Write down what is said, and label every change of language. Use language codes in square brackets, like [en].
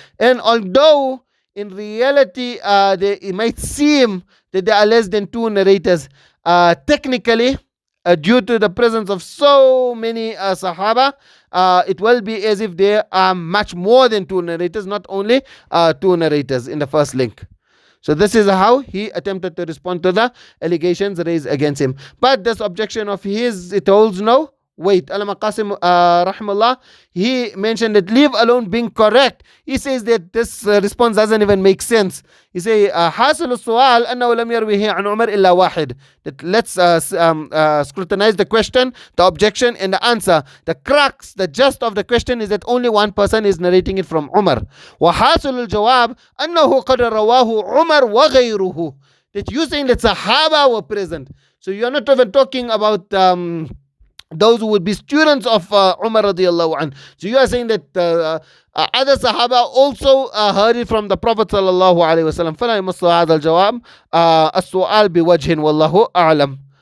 [en] And although in reality it might seem that there are less than two narrators, technically due to the presence of so many Sahaba, it will be as if there are much more than two narrators, not only two narrators in the first link. So this is how he attempted to respond to the allegations raised against him. But this objection of his, it holds no weight. Allama Qasim rahimahullah, he mentioned that, leave alone being correct, he says that this response doesn't even make sense. He say [ar] حاصل السؤال أنه لم يرويه عن عمر إلا واحد. [en] That let's scrutinize the question, the objection, and the answer. The crux, the gist of the question is that only one person is narrating it from Umar. [ar] وحاصل الجواب أنه قد رواه عمر وغيره. [en] That you saying that Sahaba were present. So you're not even talking about those who would be students of Umar radiallahu anhu. So you are saying that other Sahaba also heard it from the Prophet sallallahu alayhi wa sallam. [ar] فَلَا يَمَصُّ هَذَا الْجَوَابِ السُّؤَالِ بِوَجْهٍ وَاللَّهُ أَعْلَمُ.